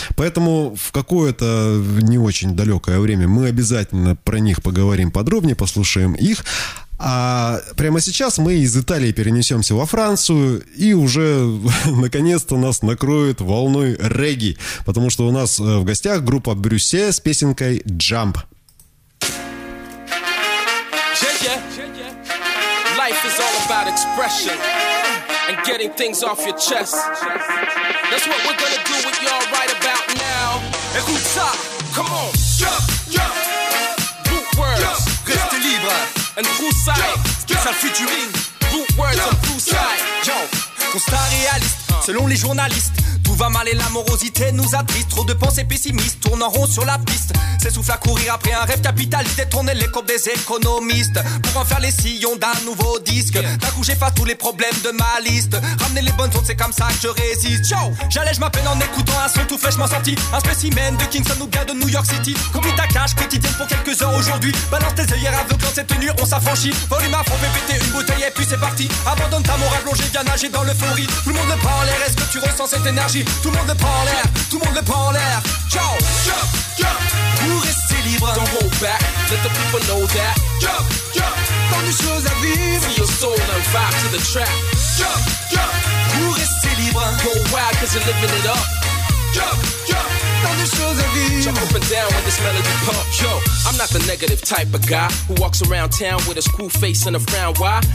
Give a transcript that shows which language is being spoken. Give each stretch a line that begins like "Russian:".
Russian: Поэтому в какое-то не очень далекое время мы обязательно про них поговорим подробнее, послушаем их. А прямо сейчас мы из Италии перенесемся во Францию, и уже наконец-то нас накроет волной регги, потому что у нас в гостях группа Брюссе с песенкой «Jump».
English: Life is all about expression and getting things off your chest. That's what we're gonna do with y'all right about now.
French: Écoute ça,
English: come on. Jump, jump. Root words,
French: restez libre.
English: And Broussaille, spécial featuring Root words of Broussaille.
French: Yo, constat réaliste, selon les journalistes. Tout va mal et l'amorosité nous attriste. Trop de pensées pessimistes tournent en rond sur la piste. S'essouffle à courir après un rêve capitaliste. Détourner les courbes des économistes pour en faire les sillons d'un nouveau disque. D'un coup j'efface tous les problèmes de ma liste. Ramener les bonnes ondes, c'est comme ça que je résiste. Yo, j'allège ma peine en écoutant un son tout fraîchement sorti. Un spécimen de Kingston ou bien de New York City. Complie ta cage quotidienne pour quelques heures aujourd'hui. Balance tes œillères aveuglantes, cette nuit on s'affranchit. Volume à fond, fais péter une bouteille et puis c'est parti. Abandonne ta morale plongée, viens nager dans l'euphorie. Tout le monde ne parle, est-ce que tu ressens cette énergie? Tout le monde le prend en l'air, tout le monde le prend en l'air.
English: Jump, jump, jump.
French: Pour rester libre,
English: don't hold back. Let the people know that. Jump, jump.
French: Tant de choses à vivre.
English: See your soul and vibe to the track. Jump, jump.
French: Pour rester libre,
English: go wild cause you're living it up. Jump, jump. Jump up and down with this melody pump. Yo, I'm not the negative type of guy who walks around town with a screw face and a frown. Why?